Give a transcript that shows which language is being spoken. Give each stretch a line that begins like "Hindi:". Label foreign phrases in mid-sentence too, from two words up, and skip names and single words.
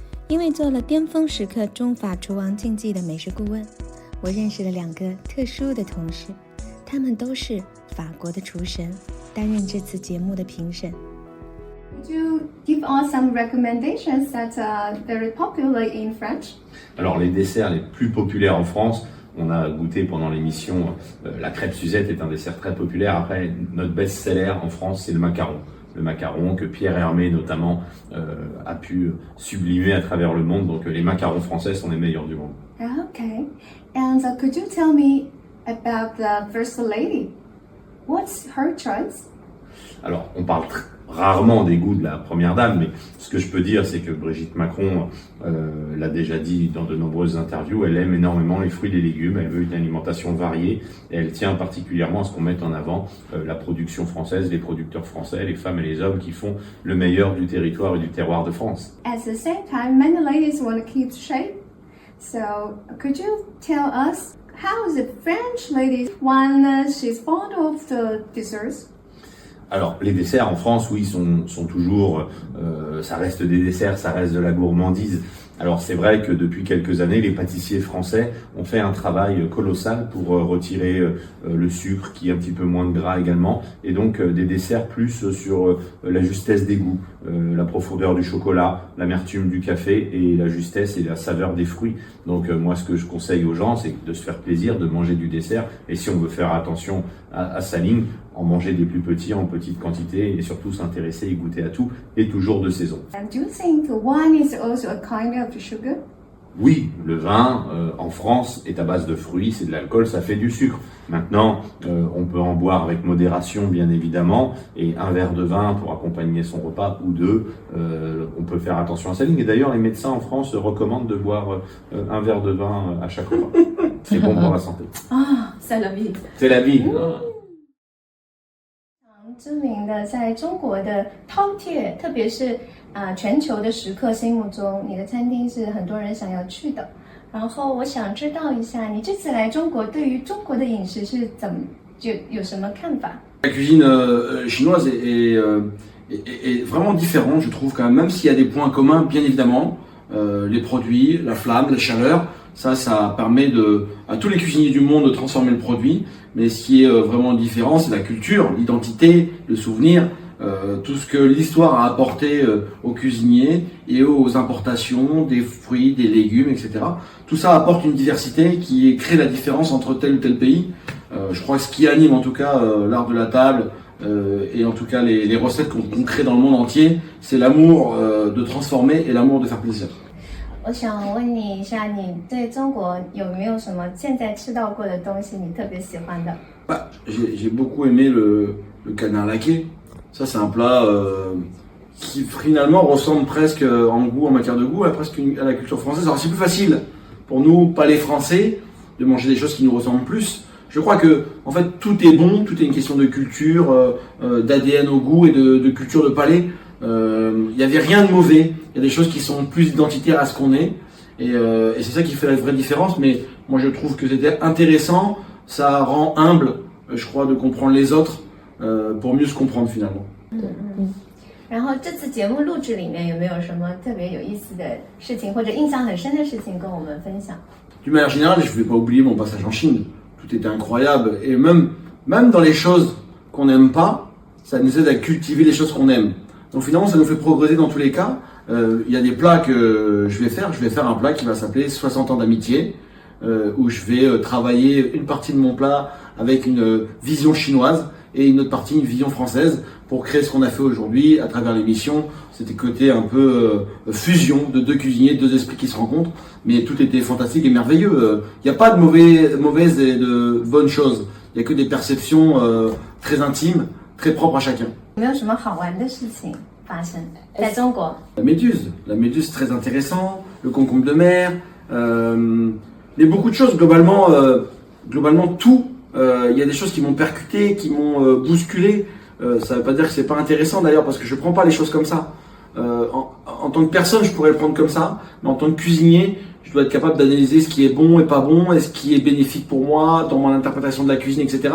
Chinese: 因为做了巅峰时刻中法厨王竞技的美食顾问，我认识了2个特殊的同事，他们都是法国的厨神，担任这次节目的评审。
English: Could you give us some recommendations that are very popular in France?
French: Alors les desserts les plus populaires en France, on a goûté pendant l'émission, la crêpe Suzette est un dessert très populaire. Après, notre best-seller en France, c'est le macaron. Le macaron que Pierre Hermé notamment a pu sublimer à travers le monde. Donc les macarons français sont les meilleurs du monde.
English: Okay. And could you tell me about the First Lady? What's her choice?
French: Alors, on parle rarement des goûts de la première dame, mais ce que je peux dire, c'est que Brigitte Macron l'a déjà dit dans de nombreuses interviews, elle aime énormément les fruits et les légumes, elle veut une alimentation variée, et elle tient particulièrement à ce qu'on mette en avant la production française, les producteurs français, les femmes et les hommes qui font le meilleur du territoire et du terroir de France.
English: At the same time, many ladies want to keep shape. So, could you tell us how the French lady, when she's fond of the desserts?
French: Alors, les desserts en France, oui, sont toujours, ça reste des desserts, ça reste de la gourmandise. Alors, c'est vrai que depuis quelques années, les pâtissiers français ont fait un travail colossal pour retirer le sucre, qui est un petit peu moins de gras également, et donc des desserts plus sur la justesse des goûts, la profondeur du chocolat, l'amertume du café et la justesse et la saveur des fruits. Donc, moi, ce que je conseille aux gens, c'est de se faire plaisir, de manger du dessert, et si on veut faire attention à sa ligne, en manger des plus petits en petite quantité et surtout s'intéresser et goûter à tout et toujours de saison.
English: And do you think wine is also a kind of sugar?
French: Oui, le vin en France est à base de fruits, c'est de l'alcool, ça fait du sucre. Maintenant, on peut en boire avec modération bien évidemment et un verre de vin pour accompagner son repas ou deux, on peut faire attention à sa ligne. Et d'ailleurs, les médecins en France recommandent de boire un verre de vin à chaque repas. C'est bon pour la santé. Ah, c'est la vie. C'est la vie.
Chinese: 知名的在中国的饕餮，特别是全球的食客心目中，你的餐厅是很多人想要去的。然后我想知道一下，你这次来中国，对于中国的饮食是有什么看法？
French: La cuisine chinoise est vraiment différente, je trouve quand même s'il y a des points communs, bien évidemment, les produits, la flamme, la chaleur. Ça permet à tous les cuisiniers du monde de transformer le produit. Mais ce qui est vraiment différent, c'est la culture, l'identité, le souvenir, tout ce que l'histoire a apporté aux cuisiniers et aux importations des fruits, des légumes, etc. Tout ça apporte une diversité qui crée la différence entre tel ou tel pays. Je crois que ce qui anime en tout cas l'art de la table et en tout cas les recettes qu'on crée dans le monde entier, c'est l'amour de transformer et l'amour de faire plaisir.
Chinese: 我想问你一下，你对中国有没有什么现在吃到过的东西你特别喜欢的？
French: J'ai beaucoup aimé le canard laqué. Ça, c'est un plat qui finalement ressemble presque en goût, en matière de goût, presque à la culture française. Alors c'est plus facile pour nous, pas les Français, de manger des choses qui nous ressemblent plus. Je crois que en fait tout est bon, tout est une question de culture, d'ADN au goût et de culture de palais. Il n'y avait rien de mauvais. Il y a des choses qui sont plus identitaires à ce qu'on est. Et c'est ça qui fait la vraie différence. Mais moi, je trouve que c'était intéressant. Ça rend humble, je crois, de comprendre les autres pour mieux se comprendre finalement.
Chinese: 然后这次节目录制里面有没有什么特别有意思的事情或者印象很深的事情跟我们分享？
French: D'une manière générale, je ne vais pas oublier mon passage en Chine. Tout était incroyable. Et même dans les choses qu'on n'aime pas, ça nous aide à cultiver les choses qu'on aime. Donc finalement, ça nous fait progresser dans tous les cas. Il y a des plats que je vais faire. Je vais faire un plat qui va s'appeler 60 ans d'amitié, où je vais travailler une partie de mon plat avec une vision chinoise et une autre partie, une vision française, pour créer ce qu'on a fait aujourd'hui à travers l'émission. C'était côté un peu fusion de deux cuisiniers, deux esprits qui se rencontrent, mais tout était fantastique et merveilleux. Il n'y a pas de mauvaises et de bonnes choses. Il n'y a que des perceptions très intimes, très propres à chacun.
Chinese: 有没有什么好玩的事情发生在中国？
French: La méduse c'est très intéressant, le concombre de mer, mais beaucoup de choses globalement tout. Il y a des choses qui m'ont percuté, qui m'ont bousculé. Ça veut pas dire que c'est pas intéressant d'ailleurs parce que je prends pas les choses comme ça. En tant que personne, je pourrais le prendre comme ça, mais en tant que cuisinier, je dois être capable d'analyser ce qui est bon et pas bon, et ce qui est bénéfique pour moi dans mon interprétation de la cuisine, etc.